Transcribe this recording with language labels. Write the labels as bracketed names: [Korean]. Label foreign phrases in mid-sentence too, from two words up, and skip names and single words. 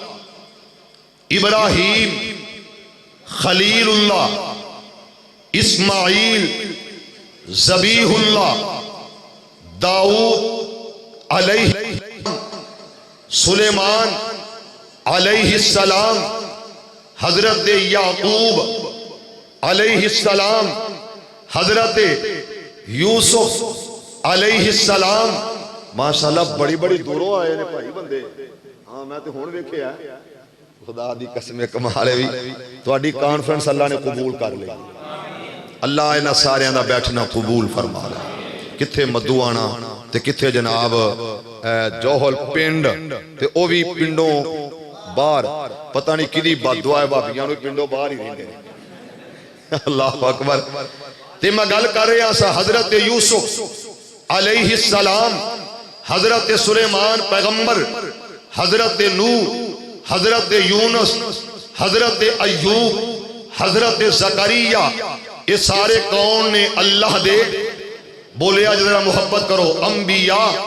[Punjabi] ابراہیم خلیل اللہ، اسماعیل ذبیح اللہ، داؤد علیہ، سلیمان علیہ السلام، حضرت یعقوب علیہ السلام، حضرت یوسف علیہ السلام. ماشاءاللہ بڑی بڑی دوروں آئے نے بھائی بندے. ہاں میں تے ہن ویکھیا خدا دی قسم کمال ہے بھی تہاڈی کانفرنس اللہ نے قبول کر لی. اللہ انہاں ساریاں دا بیٹھنا قبول فرما لے. کتھے مدوانا تے کتھے جناب جوہل پنڈ تے او بھی پنڈوں باہر پتہ نہیں کدی بد دعا ہے بھابیاں نو پنڈوں باہر ہی رہندے. [Arabic] اللہ اکبر. [Punjabi] تے میں گل کر رہا سا حضرت یوسف علیہ السلام، حضرت سلیمان پیغمبر، حضرت نوح، حضرت یونس، حضرت ایوب، حضرت زکریا، یہ سارے کون نے اللہ دے بولے آج ذرا محبت کرو انبیاء